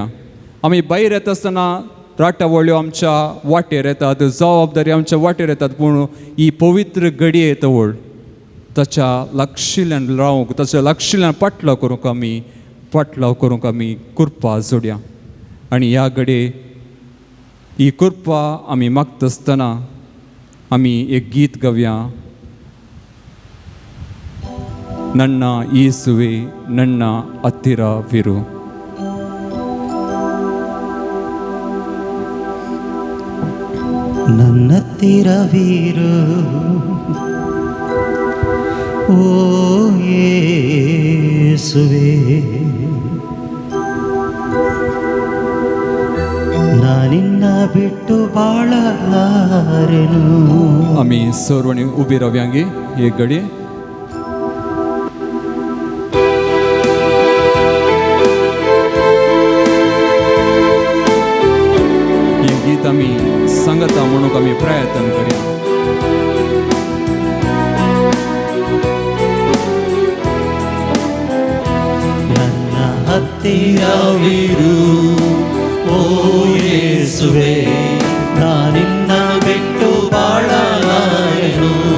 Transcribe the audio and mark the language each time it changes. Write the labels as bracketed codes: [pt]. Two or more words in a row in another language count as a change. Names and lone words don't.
[kok] आमी भायर येता आसतना राटावळ्यो आमच्या वाटेर येतात, जबाबदारी आमच्या वाटेर येतात, पूण ही पवित्र घडये येतवळ ताच्या लागशिल्ल्यान रावूंक, ताच्या लागशिल्ल्यान पाटलाव करूंक आमी कृपा जोडया. आनी ह्या घडये ही कृपा आमी मागता आसतना आमी एक गीत गावया. [kn] ನನ್ನ ಯೇಸುವೆ ನನ್ನ ಹತ್ತಿರವಿರು. ನನ್ನತ್ತಿರವಿರು ಓ ಯೇಸುವೆ, ನಾನಿನ್ನ ಬಿಟ್ಟು ಬಾಳಲಾರೆನು. [kok] आमी सर्वांनी उबी रावयांगे एक घडी. हे गीत आमी सांगता म्हणून आमी प्रयत्न करया. [kn] ನನ್ನ ಹತ್ತಿರವಿರು ಓ ಯೇಸುವೆ, ನಾನಿನ್ನ ಬಿಟ್ಟು ಬಾಳಲಾರೆನು.